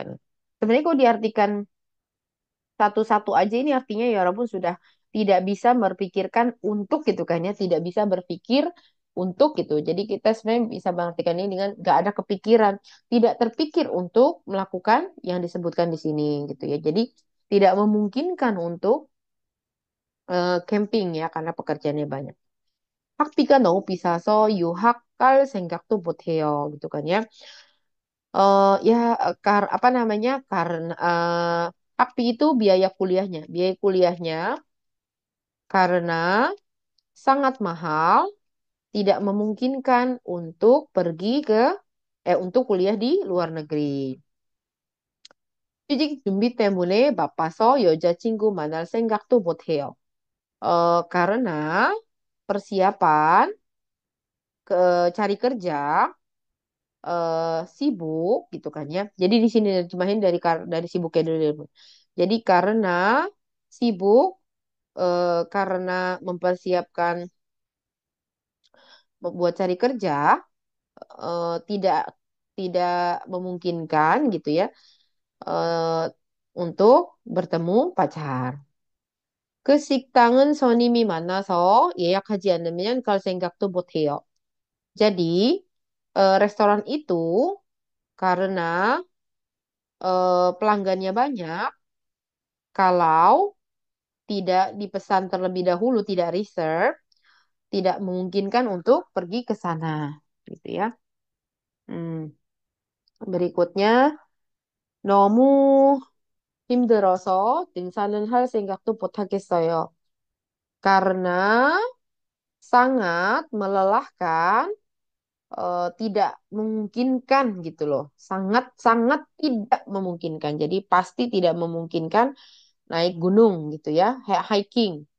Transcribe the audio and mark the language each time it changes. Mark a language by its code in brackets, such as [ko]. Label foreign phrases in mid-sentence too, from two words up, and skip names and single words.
[id] Sebenarnya kalau diartikan satu-satu aja ini artinya ya walaupun sudah tidak bisa berpikirkan untuk gitu kan ya, tidak bisa berpikir untuk gitu. Jadi kita sebenarnya bisa mengartikan ini dengan gak ada kepikiran, tidak terpikir untuk melakukan yang disebutkan di sini gitu ya. Jadi tidak memungkinkan untuk camping ya karena pekerjaannya banyak. [ko] 학비가 너무 비싸서 유학 갈 생각도 못 해요. [id] gitu kan ya. Ya apa namanya? Karena 학비 itu biaya kuliahnya. Biaya kuliahnya karena sangat mahal, tidak memungkinkan untuk pergi ke untuk kuliah di luar negeri. [ko] 취직 준비 때문에 바빠서 여자친구 만날 생각도 못 해요. [id] karena persiapan ke cari kerja sibuk gitu kan ya. Jadi di sini terjemahin dari sibuknya dulu. Jadi karena sibuk karena mempersiapkan buat cari kerja tidak tidak memungkinkan gitu ya eh, untuk bertemu pacar. [ko] 그 식당은 손님이 많아서 예약하지 않으면 갈 생각도 못 해요. [id] Jadi restoran itu karena pelanggannya banyak, kalau tidak dipesan terlebih dahulu, tidak reserve, tidak memungkinkan untuk pergi ke sana, gitu ya. Hmm. Berikutnya, [ko] 너무 힘들어서 등산은 할 생각도 못 하겠어요. [id] Karena sangat melelahkan, tidak memungkinkan gitu loh. Sangat-sangat tidak memungkinkan. Jadi pasti tidak memungkinkan naik gunung gitu ya, hiking.